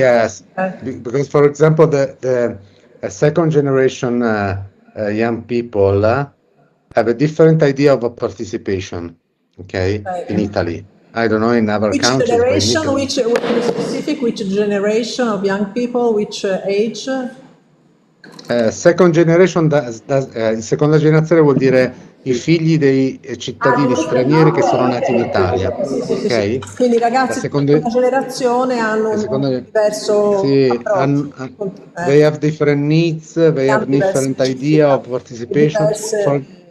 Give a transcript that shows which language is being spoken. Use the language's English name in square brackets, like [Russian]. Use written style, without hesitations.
[English] Yes, because for example the second generation young people have a different idea of participation, okay, in Italy. I don't know in other countries. Generation, which specific, which generation of young people, which age? [Italian] Second generation, seconda generazione vuol dire i figli dei cittadini stranieri che sono nati in Italia. Okay? Quindi i ragazzi di seconda generazione hanno un diverso approccio. [English] They have different needs, they have different idea of participation.